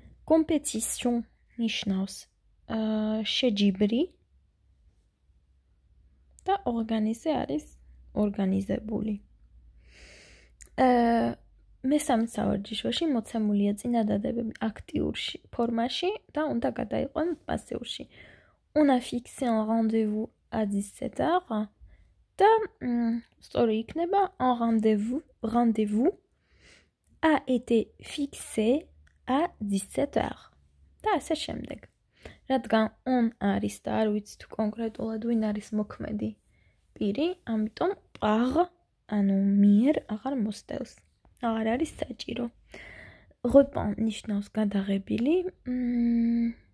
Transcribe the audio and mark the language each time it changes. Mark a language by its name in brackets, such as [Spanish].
[Georgian] Compétition ნიშნავს შეჯიბრი და organize არის ორგანიზებული. მესამე სავარჯიშოში მოცემულია წინადადებები აქტიურ ფორმაში და უნდა გადაიყვანოთ პასიურში. [French] On a fixé un rendez-vous à 17h [Georgian] და სწორი იქნება [French] un rendez-vous a été fixé à 17h. [Georgian] და ასე შემდეგ. რადგან on არის და არ ვიცით კონკრეტულად ვინ არის მოქმედი პირი, ამიტომ par, ანუ მიერ აღარ მოსდევს. აღარ არის საჭირო. Repen ნიშნავს გადაღებილი.